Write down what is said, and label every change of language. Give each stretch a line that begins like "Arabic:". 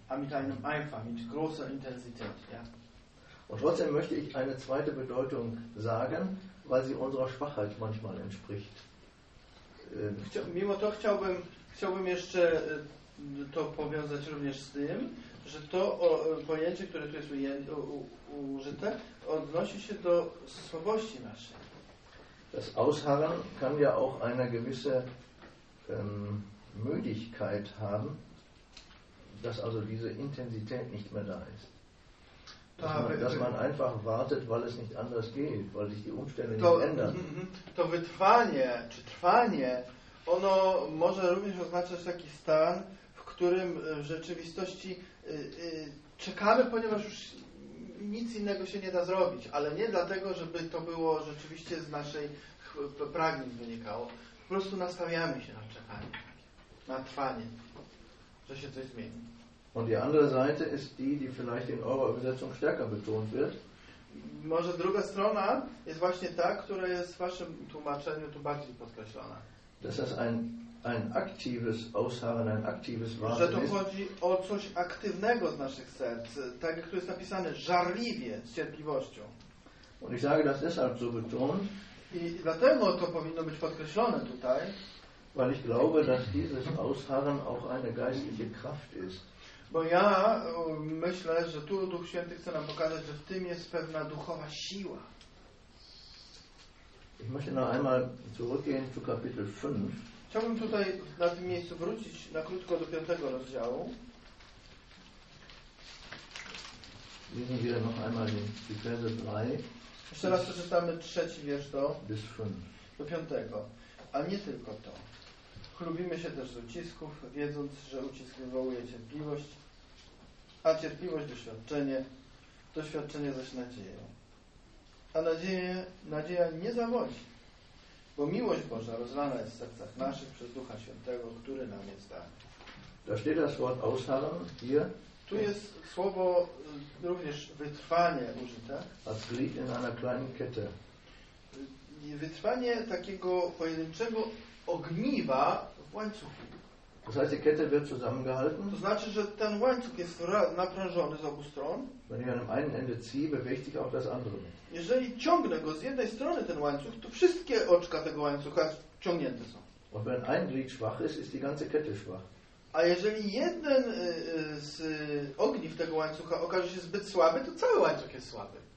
German: Mit einem Eifer, mit großer Intensität. Ja. Und trotzdem möchte ich eine zweite Bedeutung sagen, weil sie unserer Schwachheit manchmal entspricht.
Polish: Mimo to chciałbym jeszcze to powiązać również z tym, że to pojęcie, które tu jest użyte, odnosi się do słabości naszej.
German: Das Ausharren kann ja auch eine gewisse Müdigkeit haben, dass also diese Intensität nicht mehr da ist. Dass man einfach wartet, weil es nicht anders geht, weil sich die Umstände nicht ändern.
Polish: To wytrwanie, czy trwanie, ono może również oznaczać taki stan, w którym w rzeczywistości czekamy, ponieważ już nic innego się nie da zrobić, ale nie dlatego, żeby to było rzeczywiście z naszej pragnień wynikało. Po prostu nastawiamy się na czekanie, na trwanie, że się coś zmieni.
German: Und die andere Seite ist die, die vielleicht in eurer Übersetzung stärker betont wird.
Polish: Może druga strona jest właśnie ta, która jest w waszym tłumaczeniu tu bardziej podkreślona.
German: Das ist ein aktives Ausharren, ein aktives Warten.
Polish: Że tu chodzi o coś aktywnego z naszych serc, tak jak tu jest napisane, żarliwie, z cierpliwością.
German: Und ich sage das deshalb so betont.
Polish: I dlatego to powinno być podkreślone tutaj.
German: Weil ich glaube, dass dieses Ausharren auch eine geistliche Kraft ist.
Polish: Bo ja myślę, że tu Duch Święty chce nam pokazać, że w tym jest pewna duchowa siła.
German: Ich möchte noch einmal zurückgehen zu Kapitel 5.
Polish: Chciałbym tutaj na tym miejscu wrócić na krótko do 5 rozdziału.
German: Lesen wir noch einmal die Verse 3.
Polish: Jeszcze raz przeczytamy trzeci wiersz do 5. Do 5. A nie tylko to. Chlubimy się też z ucisków, wiedząc, że ucisk wywołuje cierpliwość, a cierpliwość doświadczenie, doświadczenie zaś nadzieję. A nadzieja nie zawodzi, bo miłość Boża rozlana jest w sercach naszych przez Ducha Świętego, który nam jest dany.
German: Da steht das Wort Ausharren hier.
Polish: Tu jest słowo również wytrwanie użyte.
German: Als Glied in einer kleinen Kette.
Polish: Wytrwanie takiego pojedynczego ogniwa w łańcuchu.
German: Das heißt, die Kette wird zusammengehalten.
Polish: To znaczy, że ten łańcuch jest naprężony z obu stron.
German: Wenn ich an einem Ende ziehe, bewegt sich auch das andere.
Polish: Jeżeli ciągnę go z jednej strony ten łańcuch, to wszystkie oczka tego łańcucha ciągnięte są.
German: Und wenn ein Glied schwach ist, ist die ganze Kette schwach.
Polish: A jeżeli jeden z ogniw tego łańcucha okaże się zbyt słaby, to cały łańcuch jest słaby.